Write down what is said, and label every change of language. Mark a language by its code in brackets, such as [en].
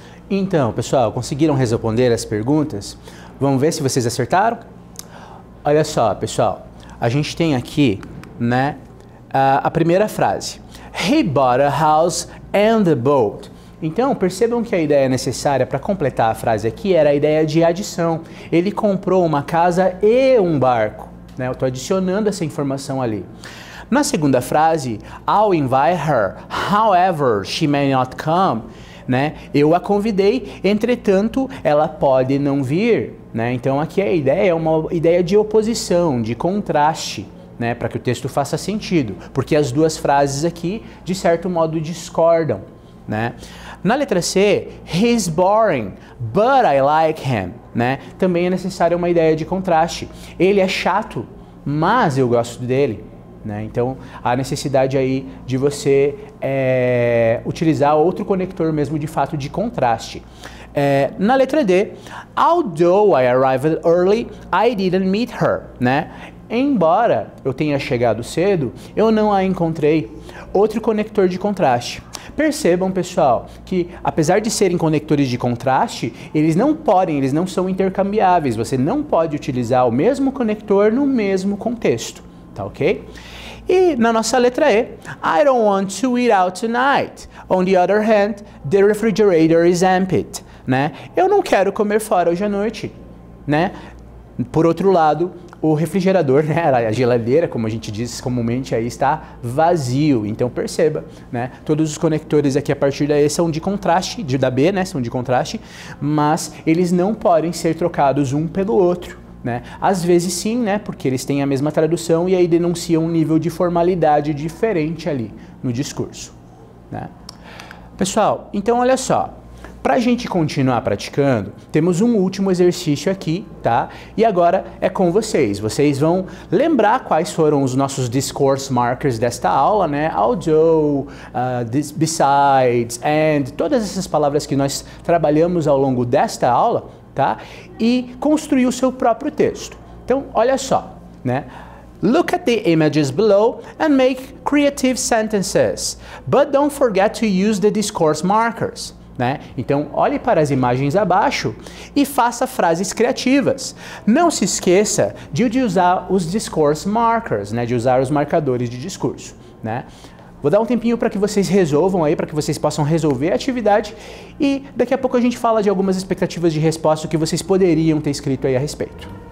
[pt] Então, pessoal, conseguiram responder as perguntas? Vamos ver se vocês acertaram? Olha só, pessoal, a gente tem aqui, né, a primeira frase. [en] He bought a house and a boat. [pt] Então, percebam que a ideia necessária para completar a frase aqui era a ideia de adição. Ele comprou uma casa e um barco, né? Eu estou adicionando essa informação ali. Na segunda frase, [en] I'll invite her, however she may not come. [pt] Né? Eu a convidei, entretanto, ela pode não vir. Né? Então, aqui a ideia é uma ideia de oposição, de contraste, né? Para que o texto faça sentido. Porque as duas frases aqui, de certo modo, discordam. Né? Na letra C, [en] he's boring, but I like him. [pt] Né? Também é necessária uma ideia de contraste. Ele é chato, mas eu gosto dele. Né? Então, há necessidade aí de você utilizar outro conector mesmo de fato de contraste. Na letra D, [en] although I arrived early, I didn't meet her. [pt] Né? Embora eu tenha chegado cedo, eu não a encontrei. Outro conector de contraste. Percebam, pessoal, que apesar de serem conectores de contraste, eles não são intercambiáveis. Você não pode utilizar o mesmo conector no mesmo contexto. Tá ok? E na nossa letra E, [en] I don't want to eat out tonight. On the other hand, the refrigerator is empty. [pt] Né? Eu não quero comer fora hoje à noite. Né? Por outro lado, o refrigerador, né, a geladeira, como a gente diz comumente, aí está vazio. Então perceba, né, todos os conectores aqui a partir da E são de contraste, da B, né, são de contraste, mas eles não podem ser trocados um pelo outro. Né? Às vezes sim, né, porque eles têm a mesma tradução e aí denunciam um nível de formalidade diferente ali no discurso. Né? Pessoal, então olha só. Para a gente continuar praticando, temos um último exercício aqui, tá? E agora é com vocês. Vocês vão lembrar quais foram os nossos discourse markers desta aula, né? Although, besides, and, todas essas palavras que nós trabalhamos ao longo desta aula, tá? E construir o seu próprio texto. Então, olha só, né? [en] Look at the images below and make creative sentences, but don't forget to use the discourse markers. [pt] Né? Então, olhe para as imagens abaixo e faça frases criativas. Não se esqueça de usar os discourse markers, né? De usar os marcadores de discurso. Né? Vou dar um tempinho para que vocês resolvam aí, para que vocês possam resolver a atividade e daqui a pouco a gente fala de algumas expectativas de resposta que vocês poderiam ter escrito aí a respeito.